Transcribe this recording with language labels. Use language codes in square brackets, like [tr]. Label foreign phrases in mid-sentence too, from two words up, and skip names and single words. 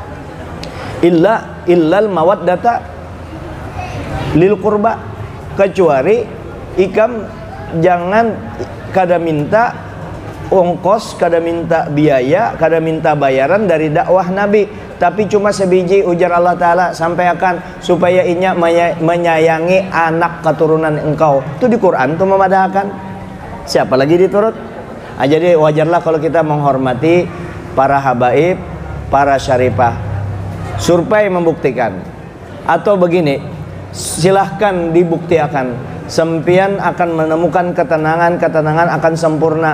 [ar] إلا المودة للقربى, [id] kecuali ikam jangan kada minta ongkos, kada minta biaya, kada minta bayaran dari dakwah Nabi, tapi cuma sebiji ujar Allah taala, sampaikan supaya inya menyayangi anak keturunan engkau. [bjn] Itu di Quran tuh memadahkan. [id] Siapa lagi diturut? Jadi wajarlah kalau kita menghormati para habaib, para syarifah. Survei membuktikan, atau begini, silahkan dibuktikan, sempian akan menemukan ketenangan, ketenangan akan sempurna.